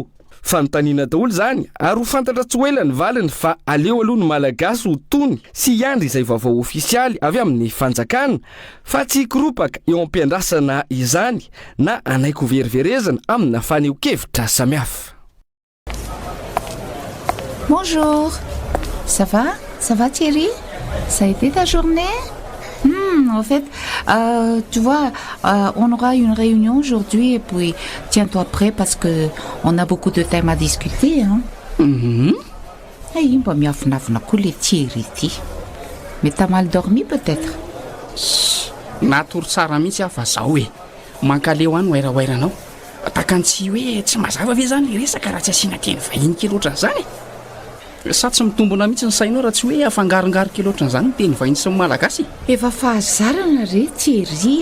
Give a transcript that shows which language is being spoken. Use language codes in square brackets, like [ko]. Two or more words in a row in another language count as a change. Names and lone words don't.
[mg] Fanontaniana daholo zany, ary ho fantatra tsy ho ela ny valiny fa aleo aloha ny malagasy ho tony sy hiandry izay vaovao ofisialy avy amin'ny fanjakana, fa tsy hikoropaka eo am-piandrasana izany na anaiky ho veriverezana amina faneho-kevitra samihafa. [fr] Bonjour, ça va Thierry? Ça a été ta journée? En fait, tu vois, on aura une réunion aujourd'hui et puis tiens-toi prêt parce que on a beaucoup de thèmes à discuter. Hein? [mg] Mba miafinafina koa le Thierry ity. [fr] Mais t'as mal dormi peut-être? [mg] Natory tsara mihitsy aho fa zaho hoe mankaleo any oeraoeranao. Takantsy hoe tsy mazava ve zany le resaka raha tsy asiana teny vahiny keloatra zany. Sa tsy mitombona mihitsy ny sainao raha tsy hoe afangarongaro keloatra n'izany teny vahiny sy malagasy. Efa fahazarana re Thierry